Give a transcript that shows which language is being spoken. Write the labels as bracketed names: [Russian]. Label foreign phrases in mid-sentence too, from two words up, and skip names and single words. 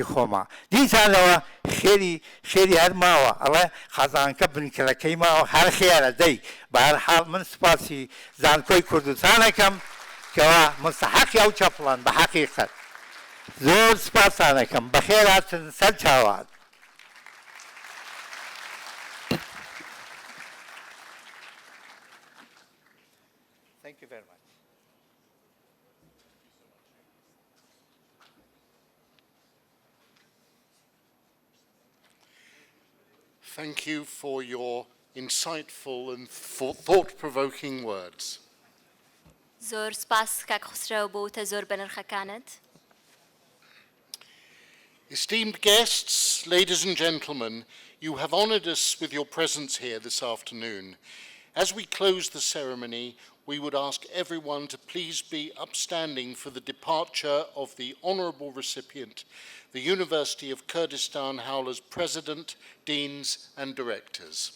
[Central Kurdish] خۆما دیسانەوە خێری هەر ماوە ئەڵێ خەزانکە بنکەکەی ماوە هەر خێرە دەی بە هەر حاڵ من سپاسی زانکۆی کوردستانەکەم کەوا مستحقی ئەو چەپڵان بە حەقیقەت زۆر سپاسانەکەم بەخێر هاتن سەر چاوان [English] Thank you very much. Thank you for your insightful and thought-provoking words. [Central Kurdish] زۆر سپاس کاک خسرەو بۆ وتە زۆر بەنرخەکانت. [English] Esteemed guests, ladies and gentlemen, you have honoured us with your presence here this afternoon. As we close the ceremony, we would ask everyone to please be upstanding for the departure of the honourable recipient, the University of Kurdistan Howler's President, Deans and Directors.